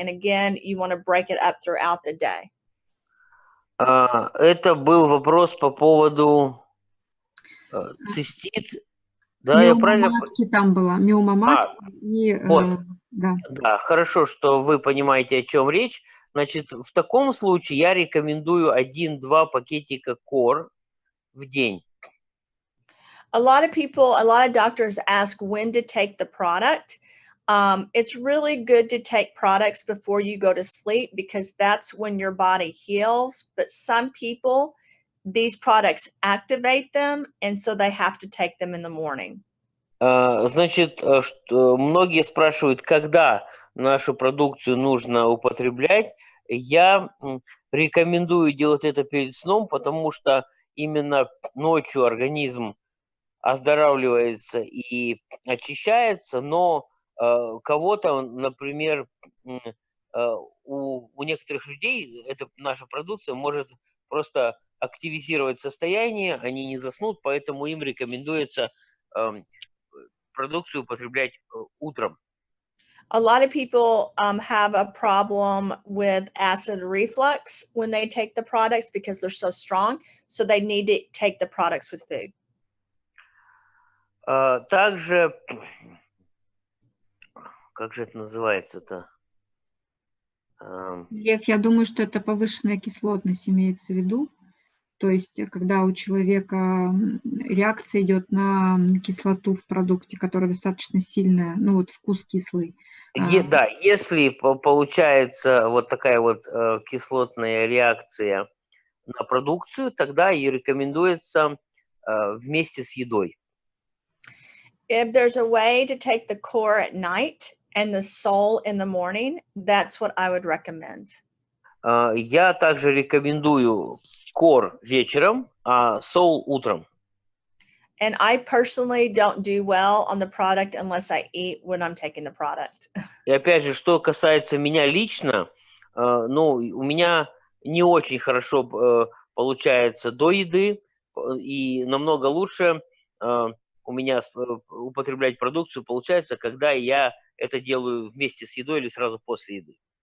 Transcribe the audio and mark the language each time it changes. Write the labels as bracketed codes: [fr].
[en] And again, you want to break it up throughout the day. [ru] Это был вопрос по поводу цистит. Да, я правильно... Там была миома матки. Вот. Да. Да, хорошо, что вы понимаете, о чем речь. Значит, в таком случае я рекомендую 1-2 пакетика кор в день. [en] A lot of doctors ask when to take the product. It's really good to take products before you go to sleep because that's when your body heals. But some people, these products activate them, and so they have to take them in the morning. [ru] Значит, многие спрашивают, когда нашу продукцию нужно употреблять. Я рекомендую делать это перед сном, потому что именно ночью организм оздоравливается и очищается, но кого-то, например, у некоторых людей наша продукция может просто активизировать состояние, они не заснут, поэтому им рекомендуется продукцию употреблять утром. [en] A lot of people have a problem with acid reflux when they take the products because they're so strong, so they need to take the products with food. [ru] Также, как же это называется-то? Лев, я думаю, что это повышенная кислотность имеется в виду. То есть, когда у человека реакция идет на кислоту в продукте, которая достаточно сильная, ну вот вкус кислый. Да, если получается вот такая вот кислотная реакция на продукцию, тогда и рекомендуется вместе с едой. [en] If there's a way to take the core at night and the soul in the morning, that's what I would recommend. [ru] Я также рекомендую core вечером, а soul утром. [en] And I personally don't do well on the product unless I eat when I'm taking the product. [ru] И опять же, что касается меня лично, ну, у меня не очень хорошо получается до еды, и намного лучше у меня употреблять продукцию получается, когда я это делаю вместе с едой или сразу после еды.